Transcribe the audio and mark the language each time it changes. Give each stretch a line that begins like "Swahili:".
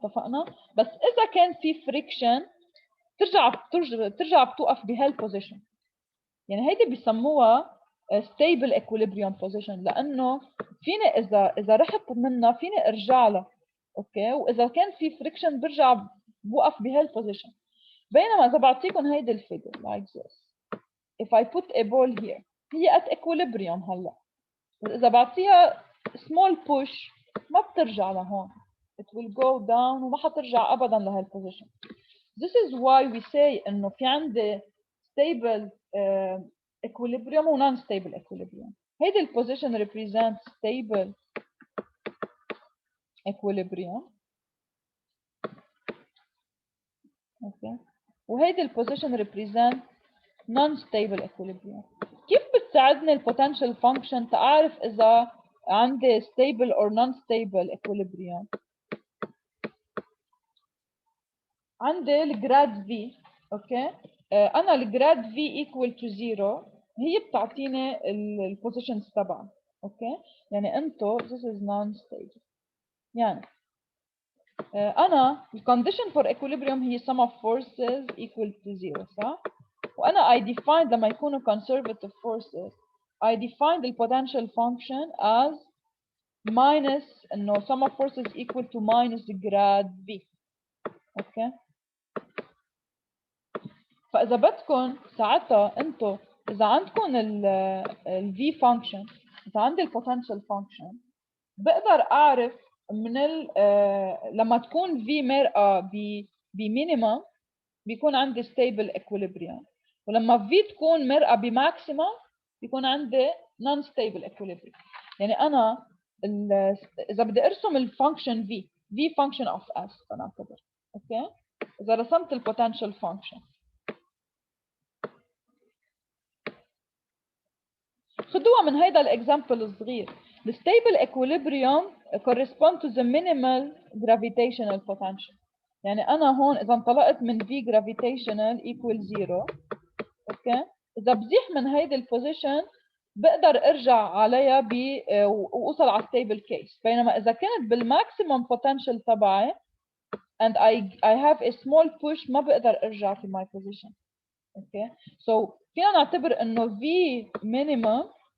Arabic: اتفقنا؟ بس اذا كان في فريكشن بترجع بتوقف بهالبوزيشن. يعني هيدي بيسموها stable equilibrium position لانه فيني اذا رحت منها فيني ارجع لها. اوكي، واذا كان في فريكشن برجع بوقف بهالبوزيشن. بينما اذا بعطيكم هيدي الفيجر
English: like this if I put a ball here
Arabic: هي
English: at equilibrium
Arabic: هلا، اذا بعطيها small push ما بترجع لهون
English: it will go down
Arabic: وما حترجع ابدا لهالبوزيشن.
English: This is why we say
Arabic: انه في عندي
English: stable equilibrium و non-stable equilibrium.
Arabic: هيدي البوزيشن
English: represents stable equilibrium.
Arabic: اوكي، وهيدي البوزيشن
English: represent non-stable equilibrium.
Arabic: كيف بتساعدني البوتنشال فانكشن تعرف اذا عندي
English: stable or non-stable equilibrium؟
Arabic: عندي الجراد V. اوكي، انا الجراد V equal to 0 هي بتعطيني البوزيشنز تبعها. اوكي، يعني انتو
English: this is non-stable.
Arabic: يعني انا الكونديشن فور equilibrium هي
English: sum of forces equal to 0
Arabic: صح؟ وانا I defined لما يكونوا conservative forces
English: I defined the potential function as minus
Arabic: انه
English: sum of forces equal to minus grad V.
Arabic: اوكي، فاذا بدكم ساعتها انتم اذا عندكم ال V function اذا عندي ال potential function بقدر اعرف من لما تكون V مرقه بمينيمم بيكون عندي stable equilibrium، ولما V تكون مرقه بماكسيمم بيكون عندي
English: non stable equilibrium.
Arabic: يعني انا اذا بدي ارسم الفانكشن V function of S فنعتبر اوكي، اذا رسمت البوتنشال فانكشن خدوها من هيدا الاكزامبل الصغير.
English: The stable equilibrium correspond to the minimal gravitational potential.
Arabic: يعني أنا هون إذا انطلقت من V gravitational equal 0 أوكي، إذا بزيح من هيدي البوزيشن بقدر أرجع عليها وأوصل على stable case. بينما إذا كانت بالماكسيمم potential تبعي
English: and I have a small push
Arabic: ما بقدر أرجع في
English: my position.
Arabic: أوكي،
English: so
Arabic: فينا نعتبر إنه V minimum